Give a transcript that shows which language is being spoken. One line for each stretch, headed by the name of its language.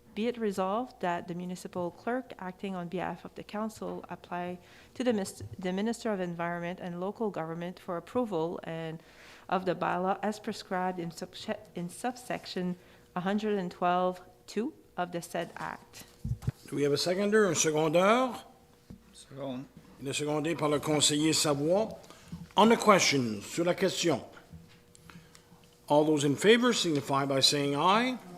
English: Be it resolved that the municipal clerk acting on behalf of the council apply to the Minister of Environment and Local Government for approval and of the bylaw as prescribed in subsection 112(2) of the said act. Do we have a seconder,
French: un secondaire?
English: Second.
French: Il est secondé par le conseiller Savoie.
English: On the question,
French: sur la question.
English: All those in favor signify by saying aye.